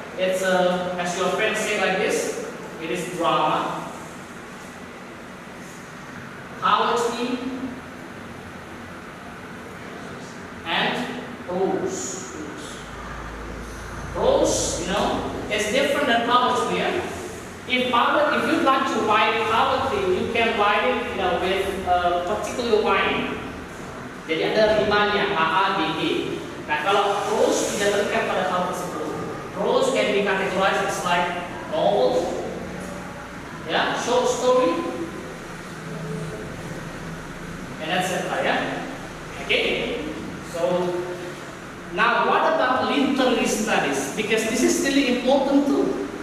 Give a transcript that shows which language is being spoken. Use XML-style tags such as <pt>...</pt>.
<en>It's as your friends say like this, it is drama, poetry, and prose. Prose, is different than poetry. Yeah? If you'd like to write poetry, you can write it, with a particular line.</en> <id>Jadi ada rimanya A, A, B, E. Nah, kalau prose tidak terikat pada hal tersebut.</id> <en>Prose can be categorized as like novel, short story, and etc. Okay. So now, what about literary studies? Because this is really important too.</en>